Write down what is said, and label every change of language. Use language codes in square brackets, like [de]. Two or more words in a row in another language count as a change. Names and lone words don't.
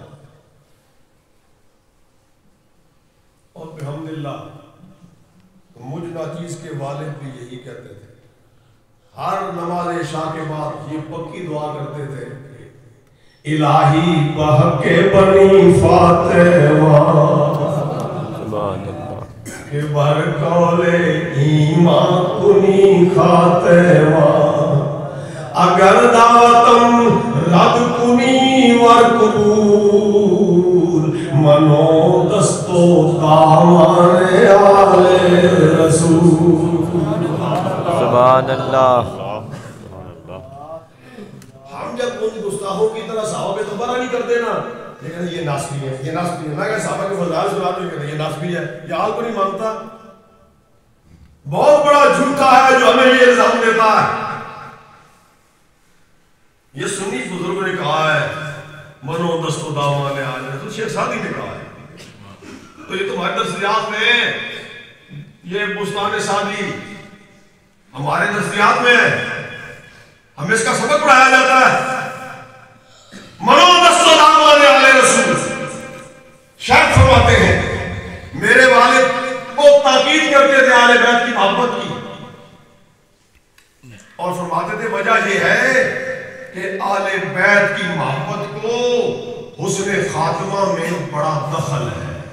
[ur] اور الحمدللہ مجھ ناچیز کے والد بھی یہی کہتے تھے. ہر نماز عشاء کے بعد یہ پکی دعا کرتے تھے, [fa] الہی بحق بنی فاطمہ کہ بر قول ایمان کنی خاتمہ اگر دعوتم رد کنی ور قبول منو دستو دامان آل رسول. [ar] سبحان اللہ. [ur] ہم جب ان گستاخوں کی طرح صحابہ پہ تبرہ نہیں کرتے نا, لیکن یہ ناسبی ہے, یہ ناسبی ہے. میں کہا صحابہ کے فضائل سے بات نہیں کرتے, یہ ناسبی ہے, یہ حال کو نہیں مانتا. بہت بڑا جھوٹا ہے جو ہمیں یہ الزام دیتا ہے. یہ سنی بزرگوں نے کہا ہے [fa] منو دست و دامان آل رسول, [ur] شیخ سعدی نے کہا ہے. تو یہ تمہارے درسیات میں, یہ بستان سعدی ہمارے درسیات میں ہمیں اس کا سبق پڑھایا جاتا ہے. [fa] منو دست و دامان آل رسول. [ur] شیخ فرماتے ہیں میرے والد بہت تاکید کرتے تھے آل بیت کی محبت کی, اور فرماتے تھے وجہ یہ ہے کہ آل بیت کی محبت کو حسن خاتمہ میں بڑا دخل ہے.